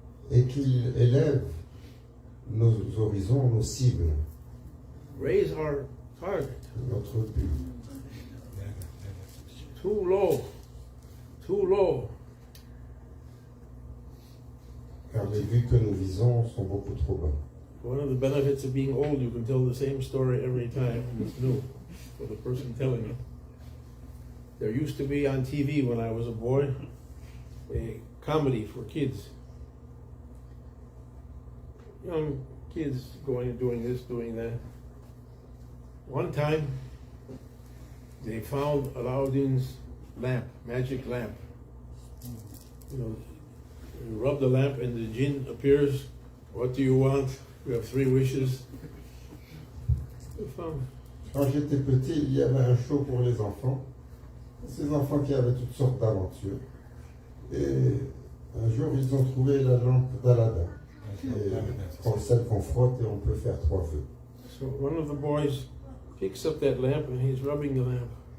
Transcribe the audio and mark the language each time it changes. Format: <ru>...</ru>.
<fr>Et qu'il élève nos horizons, nos cibles,</fr> <en>Raise our target.</en> <fr>notre but.</fr> <en>Too low. Too low.</en> <fr>Car les buts que nous visons sont beaucoup trop bas.</fr> <en>One of the benefits of being old, you can tell the same story every time it's new for the person telling it. There used to be on TV when I was a boy a comedy for kids. Young kids going and doing this, doing that. One time, they found Aladdin's lamp, magic lamp. You know, you rub the lamp and the jinn appears. What do you want? You have 3 wishes. They found.</en> <fr>Quand j'étais petit, il y avait un show pour les enfants. Ces enfants qui avaient toutes sortes d'aventures. Et un jour, ils ont trouvé la lampe d'Aladin. Comme celle qu'on frotte et on peut faire 3 vœux.</fr> <en>So one of the boys picks up that lamp and he's rubbing the lamp.</en>